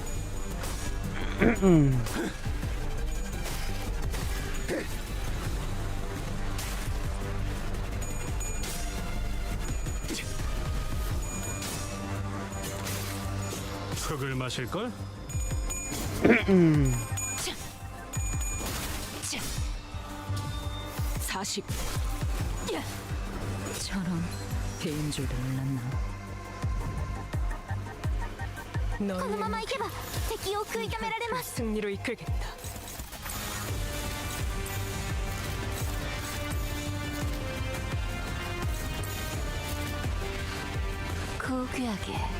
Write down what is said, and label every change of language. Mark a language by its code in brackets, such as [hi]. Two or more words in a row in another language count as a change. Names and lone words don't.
[ko] 흙을 마실 걸? 40. 저런 배인 줄도 몰랐나. [ja] この [ko] 너희의 [ja] ままいけば敵を食い止められます。 [ko] 승리로 이끌겠다. 고귀하게.